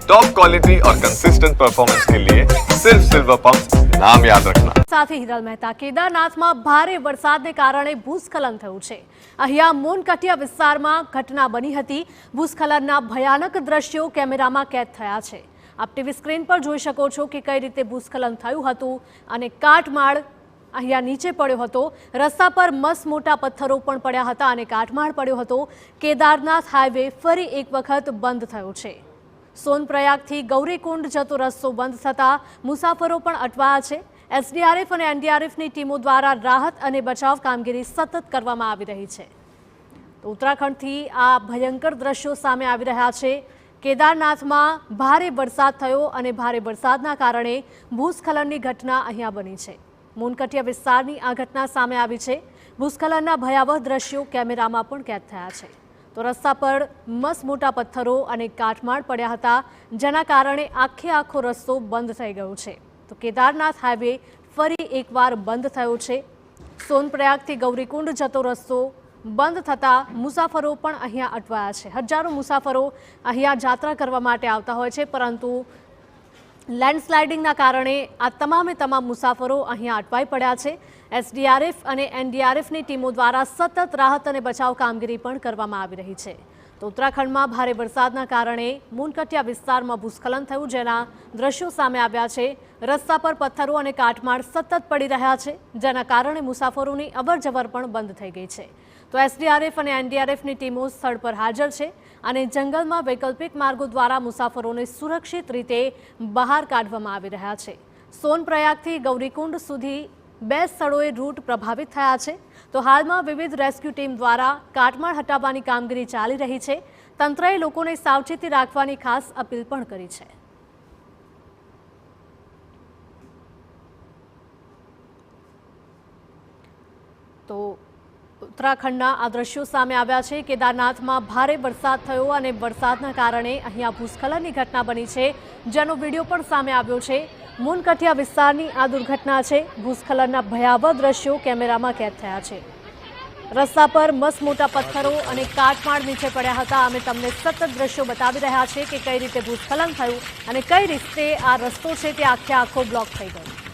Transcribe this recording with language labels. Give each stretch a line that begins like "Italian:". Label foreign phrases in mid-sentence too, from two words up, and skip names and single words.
English: top quality
Hindi: और
English: consistent performance
Hindi: के लिए सिर्फ सिल्वर पंप नाम याद रखना।
Gujarati: સાથે હિરલ મહેતા કેદારનાથમાં ભારે વરસાદને કારણે ભૂસ્ખલન થયું છે। અહીંયા મોનકટિયા વિસ્તારમાં ઘટના બની હતી। ભૂસ્ખલનના ભયાનક દ્રશ્યો કેમેરામાં કેદ થયા છે। આપ ટીવી સ્ક્રીન પર જોઈ શકો છો કે કઈ રીતે ભૂસ્ખલન થયું હતું અને કાટમાળ અહીંયા નીચે પડ્યો હતો। રસ્તા પર મસ્ત મોટા પથ્થરો પણ પડ્યા હતા અને કાટમાળ પડ્યો હતો। કેદારનાથ હાઈવે ફરી એક વખત બંધ થયો છે। સોનપ્રયાગથી ગૌરીકુંડ જતો રસ્તો બંધ થતા મુસાફરો પણ અટવાયા છે। एसडीआरएफ और एनडीआरएफની ટીમો દ્વારા રાહત અને બચાવ કામગીરી સતત કરવામાં આવી રહી છે। તો ઉત્તરાખંડથી આ ભયંકર દ્રશ્યો સામે આવી રહ્યા છે। કેદારનાથમાં ભારે વરસાદ થયો અને ભારે વરસાદના કારણે ભૂસ્ખલનની ઘટના અહીંયા બની છે। મોનકટિયા વિસ્તારની આ ઘટના સામે આવી છે। ભૂસ્ખલનના ભયાવહ દ્રશ્યો કેમેરામાં પણ કેદ થયા છે। તો રસ્તા પર મસ્ત મોટા પથ્થરો અને કાટમાળ પડ્યા હતા, જેના કારણે આખો રસ્તો બંધ થઈ ગયો છે। તો કેદારનાથ હાઈવે ફરી એકવાર બંધ થયો છે। સોનપ્રયાગથી ગૌરીકુંડ જતો રસ્તો બંધ થતા મુસાફરો પણ અહીંયા અટવાયા છે। હજારો મુસાફરો અહીંયા યાત્રા કરવા માટે આવતા હોય છે, પરંતુ લેન્ડસ્લાઇડિંગના કારણે આ તમામે તમામ મુસાફરો અહીંયા અટવાઈ પડ્યા છે। એસડીઆરએફ અને એનડીઆરએફની ટીમો દ્વારા સતત રાહત અને બચાવ કામગીરી પણ કરવામાં આવી રહી છે। तो उत्तराखंडમાં ભારે વરસાદના કારણે મોનકટિયા વિસ્તારમાં ભૂસ્ખલન થયું, જેના દ્રશ્યો સામે આવ્યા છે। રસ્તા પર પથ્થરો અને કાટમાળ સતત પડી રહ્યા છે, જેના કારણે મુસાફરોની અવરજવર પણ બંધ થઈ ગઈ છે। તો એસડીઆરએફ અને એનડીઆરએફની ટીમો સ્થળ પર હાજર છે અને જંગલમાં વૈકલ્પિક માર્ગો દ્વારા મુસાફરોને સુરક્ષિત રીતે બહાર કાઢવામાં આવી રહ્યા છે। સોનપ્રયાગથી ગૌરીકુંડ સુધી 2 સ્થળોએ રૂટ પ્રભાવિત થયા છે। તો હાલ માં વિવિધ રેસ્ક્યૂ ટીમ દ્વારા કાટમાળ હટાવવાની કામગીરી ચાલી રહી છે। તંત્રએ લોકોને સાવચેતી રાખવાની ખાસ અપીલ પણ કરી છે। તો ઉત્તરાખંડના આ દૃશ્યો સામે આવ્યા છે। કેદારનાથમાં ભારે વરસાદ થયો અને વરસાદના કારણે અહીંયા ભૂસ્ખલનની ઘટના બની છે, જેનો વીડિયો પણ સામે આવ્યો છે। મોનકટિયા વિસ્તારની આ દુર્ઘટના છે। ભૂસ્ખલનના ભયાવહ દૃશ્યો કેમેરામાં કેદ થયા છે। રસ્તા પર મસ્ત મોટા પથ્થરો અને કાટમાળ નીચે પડ્યા હતા। અમે તમને સતત દૃશ્યો બતાવી રહ્યા છે કે કઈ રીતે ભૂસ્ખલન થયું અને કઈ રીતે આ રસ્તો છે તે આખો બ્લૉક થઈ ગયો।